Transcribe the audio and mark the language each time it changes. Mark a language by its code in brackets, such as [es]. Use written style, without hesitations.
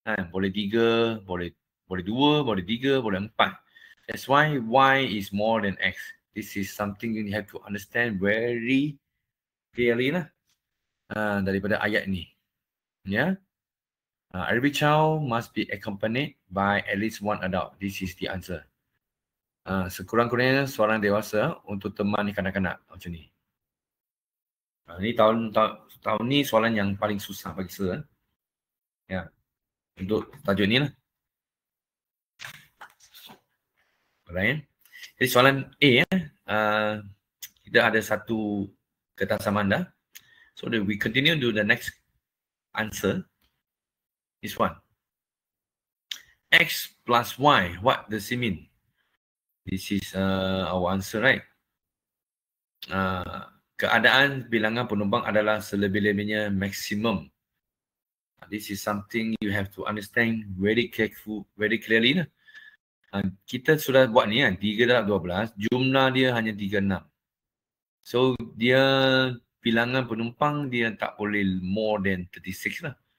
[ms] Boleh 3, boleh 2, boleh 3, boleh 4. [en] That's why Y is more than X. This is something you have to understand very clearly lah. [ms] Daripada ayat ni. Ya. [en] Every child must be accompanied by at least one adult. This is the answer. [ms] Sekurang-kurangnya seorang dewasa untuk temani kanak-kanak macam ni. Ini tahun ni soalan yang paling susah bagi saya. Ya. Untuk tajuk ni lah. [en] Alright. [ms] Jadi soalan A kita ada satu ketasamaan dah. [en] So we continue to the next answer. This one. X plus Y, what does it mean? This is our answer, right? [ms] Keadaan bilangan penumpang adalah selebih-lebihnya maksimum. [en] This is something you have to understand very clearly. [ms] Kita sudah buat ni 3 darab 12, jumlah dia hanya 36. So dia bilangan penumpang dia tak boleh [en] more than [ms] 36 lah.